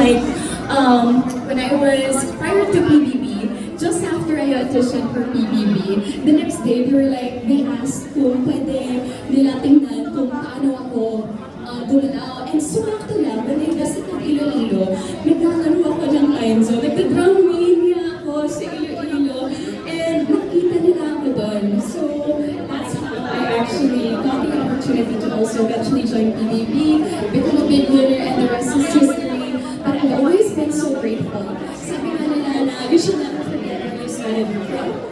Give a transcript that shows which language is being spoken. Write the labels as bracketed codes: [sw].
[en] Like, when I was prior to PBB, just after I auditioned for PBB, the next day they asked [tl] kung pwede nila tingnan kung paano ako gumalaw. And sumakto lang, [en] when I visit [tl] ng Iloilo, naglalaro ako ng Timezone. Nagda-drum mania ako sa Iloilo. And nakita nila ako doon. [en] So, that's how I actually got the opportunity to also eventually join PBB, become a big winner, and the rest is history. But I've always been so grateful. [tl] Sabi nga nila na [en] you should never forget where you started from.